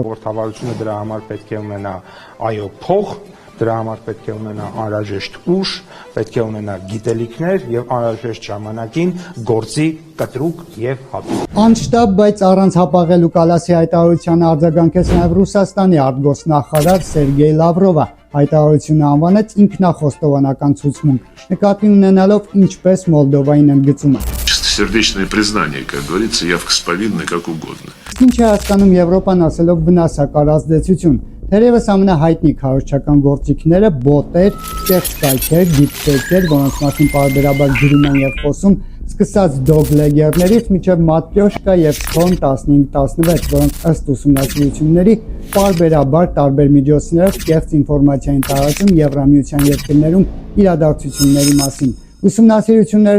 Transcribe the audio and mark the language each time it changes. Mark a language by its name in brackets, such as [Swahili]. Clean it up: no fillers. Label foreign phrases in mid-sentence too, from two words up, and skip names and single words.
[Armenian] Ժողովրդավարությունը դրա համար պետք է ունենա այո փող, դրա համար պետք է ունենա անհրաժեշտ ուժ, պետք է ունենա գիտելիքներ եւ անհրաժեշտ ժամանակին գործի կտրուկ եւ հատուկ։ Անշտաբ, բայց առանց հապաղելու Կալասի հայտարարությանը արձագանքեց նաեւ Ռուսաստանի արտգործնախարար Սերգեյ Լավրովը։ Հայտարարությունը անվանեց ինքնախոստովանական ցուցմունք, նկատի ունենալով ինչպես Մոլդովային ընդգծումը։ [Russian] Сердечное признание, как говорится, явка с повинной как угодно. [Armenian] Ինչ է հասկանում Եվրոպան ասելով վնասակար ազդեցություն։ Թերևս ամենահայտնի քարոզչական գործիքները բոտեր, կեղծ կայքեր, դիպֆեյքեր, որոնց մասին պարբերաբար գրում են եւ խոսում, սկսած դոգլեգերներից մինչև մատրյոշկա եւ Սփոն 15-16, որոնք ըստ ուսումնասիրությունների պարբերաբար տարբեր միջոցներով կեղծ ինֆորմացիա են տարածում Եվրամիության երկրներում իրադարձությունների մասին։ Ուսումնասիրությունները